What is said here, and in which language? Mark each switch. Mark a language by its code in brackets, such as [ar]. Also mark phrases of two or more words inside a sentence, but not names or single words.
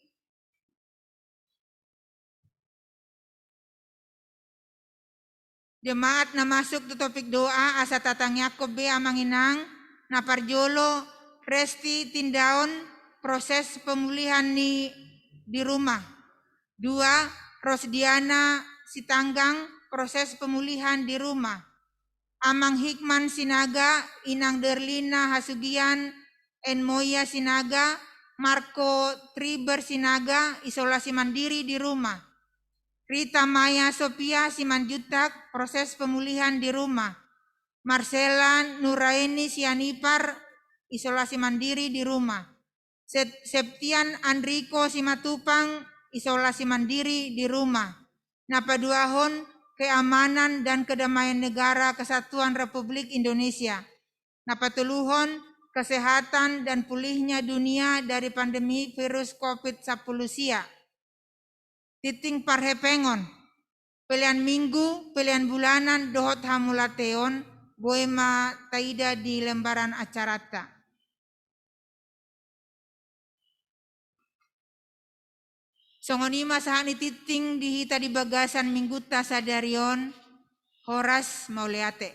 [bbc] Jemaat na masuk tu topik doa asa tatang Yakob be amanginang na parjolo resti tindaon [id] proses pemulihan di rumah. 2. [bbc] Rosdiana Sitanggang [id] proses pemulihan di rumah. [bbc] Amang Hikman Sinaga, Inang Derlina Hasugian, Enmoya Sinaga, Marco Triber Sinaga [id] isolasi mandiri di rumah. [bbc] Rita Maya Sophia Simanjutak [id] proses pemulihan di rumah. [bbc] Marcela Nuraini Sianipar [id] isolasi mandiri di rumah. [bbc] Septian Andriko Simatupang [id] isolasi mandiri di rumah. [bbc] Napaduahon [id] Keamanan dan Kedamaian Negara Kesatuan Republik Indonesia. [bbc] Napatuluhon [id] kesehatan dan pulihnya dunia dari pandemi virus COVID-19 [bbc] sia. Titing parhepengon, pilihan minggu, pilihan bulanan, dohot hamulateon, boema taida di lembaran acarata. Songonima sahani titing dihita di bagasan mingguta sadarion, Horas Mauleate.